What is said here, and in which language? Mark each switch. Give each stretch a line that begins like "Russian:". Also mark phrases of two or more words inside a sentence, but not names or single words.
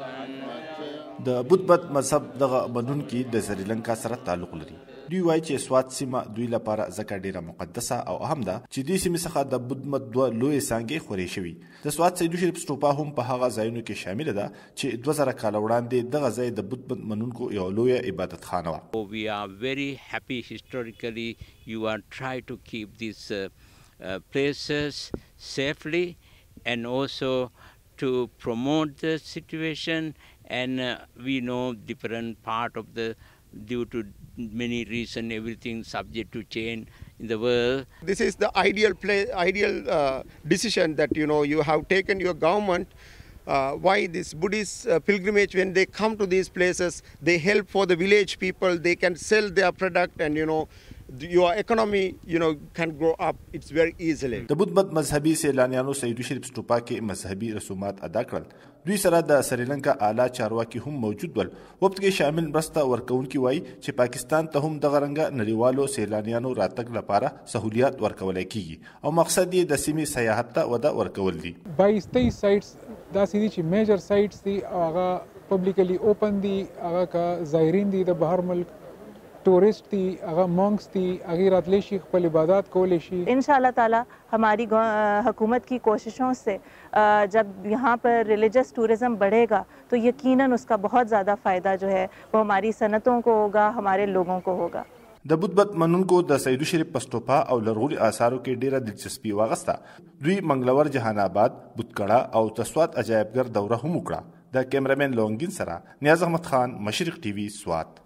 Pashto: د بودبت مذهب دغه بدونکي د سریلانکا سره تعلق لري. دوی وایي چې سوات سیمه دوی لپاره ځکه ډیره مقدسه او اهم ده چې دې سیمې څخه د بودمت دوه لویې څانګې خورې شوي. د سوات سیدو شریف سټوپا هم په هغه ځایونو کې شامل ده چې 2000 کاله وړاندې دغه ځای د بودمت منونکو یو لویه عبادت خانه وه.
English: We are very happy historically you are trying to keep these places safely and also to promote the situation, and we know different part of the due to many reasons everything subject to change in the world. This is the ideal decision that you have taken, your government. Why this Buddhist pilgrimage, when they come to these places, they help for the village people, they can sell their product, and your economy can grow up. It's very easily.
Pashto: د بودمت مذهبي سیلانیانو سیدو شریف سټوپا کې مذهبي رسومات ادا کړل. دوی سره د سریلانکا اعلی چارواکي هم موجود ول. وخت کې شامل مرسته ورکوونکي وایي چې پاکستان ته هم دغه رنګه نړیوالو سیلانیانو راتګ لپاره سہولیات ورکولی کیږي او مقصد یې د سیمې سیاحت ته وده ورکول دي. 22 سایټس داسې دي چې
English: major sites
Pashto: دي، هغه
English: publicly open
Pashto: دي، هغه که زایرین دي د بهر ملک ټوریسټ دي، اګر مانکس دي، اګر راتلی شي خپل عبادت کولی شي.
Arabic: إن شاء الله تعالى
Urdu: ہماری حکومت کی کوششوں سے جب یہاں پر
English: religious tourism
Urdu: بڑھے گا تو یقیناً اس کا بہت زیادہ فائدہ جو ہے وہ ہماری صنعتوں کو ہوگا، ہمارے لوگوں کو ہوگا.
Pashto: د بودبت منونکو د سیدو شریف پسټوپا او لرغوني آثارو کې ډیره دلچسپي واغسته. دوی منګلور جهان آباد، بودکړه او تسوات عجایبګر دوره هم وکړه. د کیمرامین لونګین سره نیاز احمد خان، مشرق ټي وي، سوات.